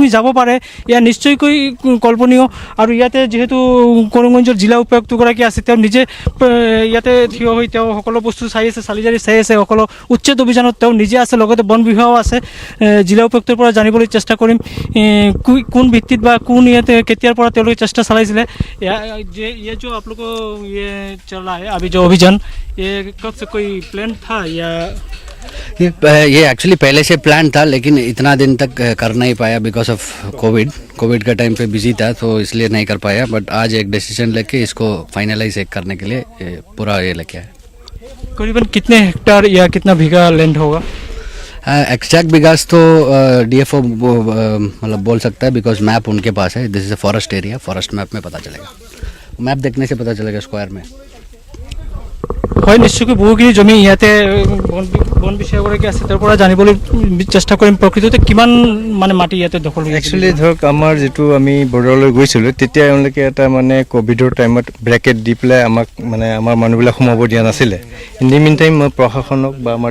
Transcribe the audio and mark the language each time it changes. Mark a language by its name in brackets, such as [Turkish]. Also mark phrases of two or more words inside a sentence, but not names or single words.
[Assamese] যাব পাৰে এয়া নিশ্চয়কৈ কল্পনীয় আৰু ইয়াতে যিহেতু কৰিমগঞ্জৰ জিলা উপায়ুক্তগৰাকী আছে তেওঁ নিজে ইয়াতে থিয় হৈ তেওঁ সকলো বস্তু চাই আছে চালিজাৰি চাই আছে সকলো উচ্ছেদ অভিযানত তেওঁ নিজে আছে লগতে বন বিভাগো আছে জিলা উপায়ুক্তৰ পৰা জানিবলৈ চেষ্টা কৰিম কোন ভিত্তিত বা কোন ইয়াতে কেতিয়াৰ পৰা তেওঁলোকে চেষ্টা চলাইছিলে [Hindi] ये जो आप लोग को ये चल रहा है अभी जो अभियान ये कब से कोई प्लान था या ये एक्चुअली पहले से प्लान था लेकिन इतना दिन तक कर नहीं पाया [English] because of [Hindi] कोविड का टाइम पे बिजी था तो इसलिए नहीं कर पाया बट आज एक डिसीजन लेके इसको फाइनलाइज करने के लिए पूरा ये लेके आया करीबन कितने हेक्टेयर या कितना बीघा लैंड होगा एग्जैक्ट बिगास तो DFO मतलब बोल सकता है बिकॉज मैप उनके पास है [English] this is a forest area forest map [Hindi] में पता चलेगा मैप देखने से पता चलेगा स्क्वायर में [Assamese] হয় নিশ্চয়কৈ বহুখিনি জমি ইয়াতে বন বিষয়াগৰাকী আছে তাৰ পৰা জানিবলৈ চেষ্টা কৰিম প্ৰকৃততে কিমান মানে মাটি ইয়াতে দখল হৈ একচুৱেলি ধৰক আমাৰ যিটো আমি বৰ্ডাৰলৈ গৈছিলোঁ তেতিয়া এওঁলোকে এটা মানে ক'ভিডৰ টাইমত ব্ৰেকেট দি পেলাই আমাক মানে আমাৰ মানুহবিলাক সোমাব দিয়া নাছিলে [English] in the mean time [Assamese] মই প্ৰশাসনক বা আমাৰ